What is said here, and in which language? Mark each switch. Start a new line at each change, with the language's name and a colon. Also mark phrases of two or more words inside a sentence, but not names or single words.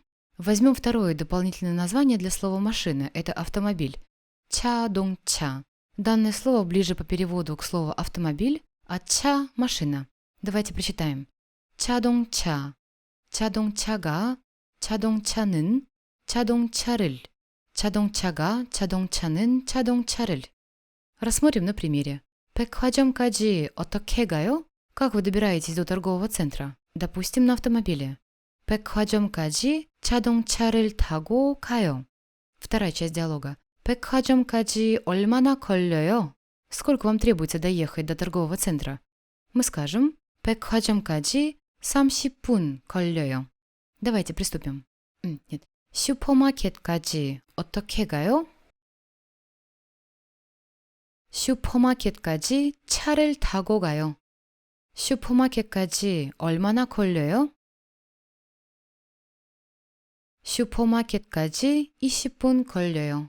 Russian: Возьмем второе дополнительное название для слова «машина» – это автомобиль. Чадонгча. Данное слово ближе по переводу к слову «автомобиль», а «ча» – «машина». Давайте прочитаем.
Korean: 자동차. 자동차가. Чадонгча는. 자동차를. 자동차가 자동차는 자동차를.
Russian: Рассмотрим на примере.
Korean: 백화점까지 어떻게 가요?
Russian: Как вы добираетесь до торгового центра? Допустим, на автомобиле.
Korean: 백화점까지 자동차를 타고 가요.
Russian: Вторая часть диалога.
Korean: 백화점까지 얼마나 걸려요?
Russian: Сколько вам требуется доехать до торгового центра? Мы скажем
Korean: 백화점까지 30분 걸려요.
Russian: Давайте приступим. Нет.
Korean: 슈퍼마켓까지 어떻게 가요? 슈퍼마켓까지 차를 타고 가요. 슈퍼마켓까지 얼마나 걸려요? 슈퍼마켓까지 20분 걸려요.